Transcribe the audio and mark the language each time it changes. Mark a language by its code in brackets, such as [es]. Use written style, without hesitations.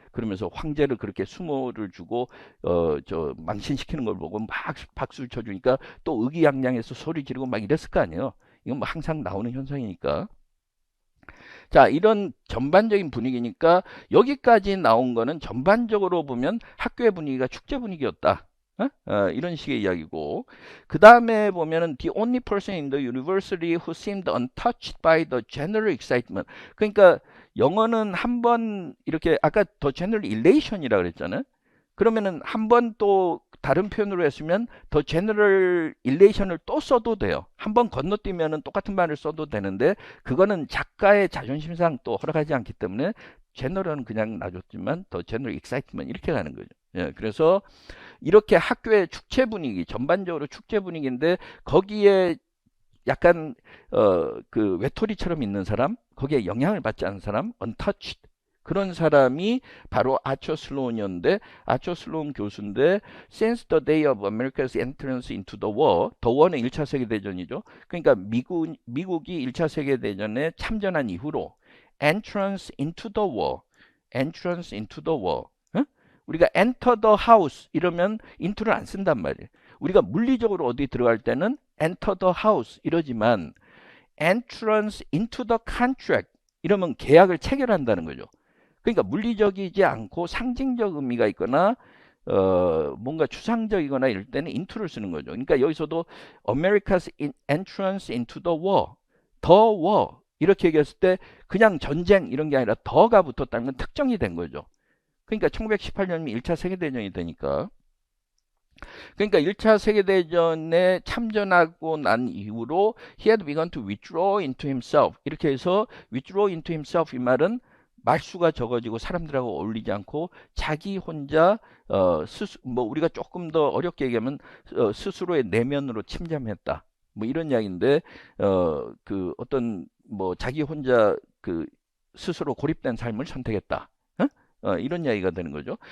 [ko] 그러면서 황제를 그렇게 수모를 주고 망신시키는 걸 보고 막 박수를 쳐주니까 또 의기양양해서 소리 지르고 막 이랬을 거 아니에요. 이건 뭐 항상 나오는 현상이니까. 자, 이런 전반적인 분위기니까 여기까지 나온 거는 전반적으로 보면 학교의 분위기가 축제 분위기였다. 이런 식의 이야기고 그 다음에 보면은 [en] the only person in the university who seemed untouched by the general excitement. [ko] 그러니까 영어는 한번 이렇게 아까 [en] the general elation [ko] 이라고 그랬잖아요. 그러면은 한 번 또 다른 표현으로 했으면 더 제너럴 일레이션을 또 써도 돼요. 한 번 건너뛰면은 똑같은 말을 써도 되는데 그거는 작가의 자존심상 또 허락하지 않기 때문에 제너럴은 그냥 놔줬지만 더 제너럴 익사이트먼 이렇게 가는 거죠. 그래서 이렇게 학교의 축제 분위기 전반적으로 축제 분위기인데 거기에 약간 그 외톨이처럼 있는 사람 거기에 영향을 받지 않는 사람 untouched 그런 사람이 바로 아처 슬로운이었는데 아처 슬로운 교수인데 [en] since the day of America's entrance into the war, [ko] the war는 1차 세계대전이죠. 그러니까 미국이 1차 세계대전에 참전한 이후로 [en] entrance into the war, entrance into the war. [ko] 우리가 [en] enter the house [ko] 이러면 into를 안 쓴단 말이에요. 우리가 물리적으로 어디 들어갈 때는 [en] enter the house [ko] 이러지만 [en] entrance into the contract [ko] 이러면 계약을 체결한다는 거죠. 그러니까 물리적이지 않고 상징적 의미가 있거나 뭔가 추상적이거나 이럴 때는 into를 쓰는 거죠. 그러니까 여기서도 [en] America's entrance into the war, [ko] the war 이렇게 얘기했을 때 그냥 전쟁 이런 게 아니라 더가 붙었다는 건 특정이 된 거죠. 그러니까 1918년이 1차 세계대전이 되니까 그러니까 1차 세계대전에 참전하고 난 이후로 [en] he had begun to withdraw into himself. [ko] 이렇게 해서 [en] withdraw into himself [ko] 이 말은 말수가 적어지고 사람들하고 어울리지 않고 자기 혼자 뭐 우리가 조금 더 어렵게 얘기하면 스스로의 내면으로 침잠했다. 뭐 이런 이야기인데 그 어떤 뭐 자기 혼자 그 스스로 고립된 삶을 선택했다. 어? 이런 이야기가 되는 거죠.